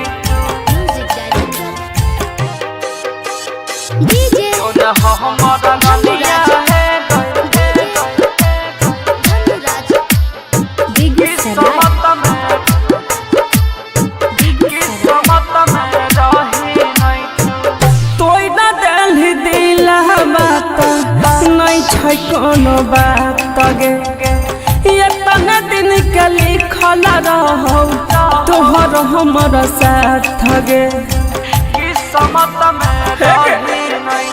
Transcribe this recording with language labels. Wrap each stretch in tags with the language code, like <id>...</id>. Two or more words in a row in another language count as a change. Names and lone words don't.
<en>music director DJ</en> <mai>जो न हमारा रनिया है धनुराज बेगूसराय किस्मत में रही नहीं तोय न दिल दिला बात नहीं छै कोनो बात गे ये तने दिन के लिखल रहो तोहर हमर साथ गे किस्मत में रही नहीं</mai>